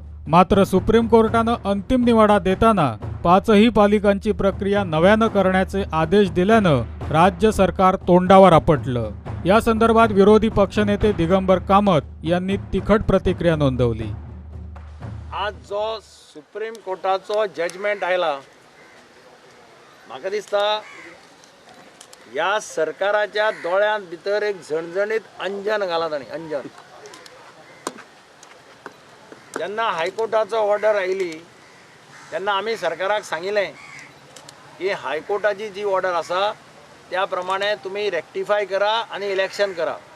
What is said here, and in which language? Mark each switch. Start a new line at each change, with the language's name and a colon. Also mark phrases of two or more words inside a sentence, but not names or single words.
Marathi: मात्र सुप्रीम कोर्टानं अंतिम निवाडा देताना 5ही पालिकांची प्रक्रिया नव्यानं करण्याचे आदेश दिल्यानं राज्य सरकार तोंडावर आपटलं। या संदर्भात विरोधी पक्षनेते दिगंबर कामत यांनी तिखट प्रतिक्रिया नोंदवली।
Konkani: आज जो सुप्रीम कोर्टाचो जजमेंट आयला, म्हाका दिसता या सरकाराच्या दोळ्यां भितर एक झणझणीत अंजन घाला ताणी अंजन। जेन्ना हायकोर्टाचो ऑर्डर आयली तेन्ना आमी सरकाराक सांगिल्लें की हायकोर्टाची जी ऑर्डर आसा त्या प्रमाणे तुमी रेक्टिफाय करा आनी इलेक्शन करा।